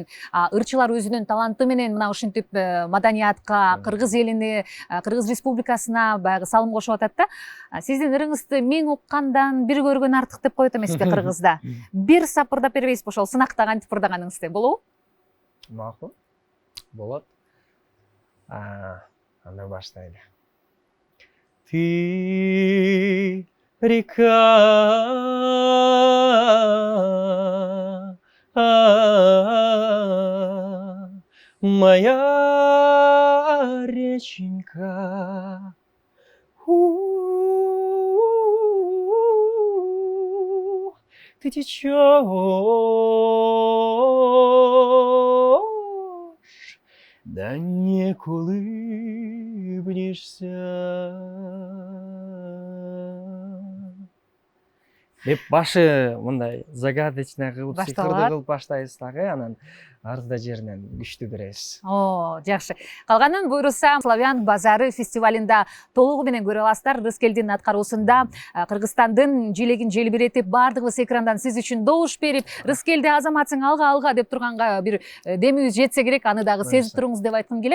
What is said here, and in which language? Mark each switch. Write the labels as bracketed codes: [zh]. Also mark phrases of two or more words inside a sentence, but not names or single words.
[ky] Ырчылар өзүнүн таланты менен мына ушинтип маданиятка, кыргыз элине, Кыргыз республикасына баягы салым кошуп атат да. Сиздин ырыңызды миң уккандан бир көргөн артык деп коет эмеспи кыргызда. Бир сапырдап бербейсизби ошол сынакта кантип ырдаганыңызды, болобу? Макул. Болот. Анда баштайлы. [ru] Ты река, моя реченька, ты течешь, да не улыбнешься. [ky] деп башы мындай загадочный кылып сыйкырды башталат. кылып баштайбыз дагы, анан арда жеринен күчтүү беребиз. О, жакшы. Калганын буйруса Славян базары фестивалында толугу менен көрө аласыздар. Рыскелдин аткаруусунда Кыргызстандын желегин желбиретип, баардыгыбыз экрандан сиз үчүн добуш берип, Рыскелди азаматсың, алга деп турганга бир демибиз жетсе керек, аны дагы сезип туруңуз деп айткым келет.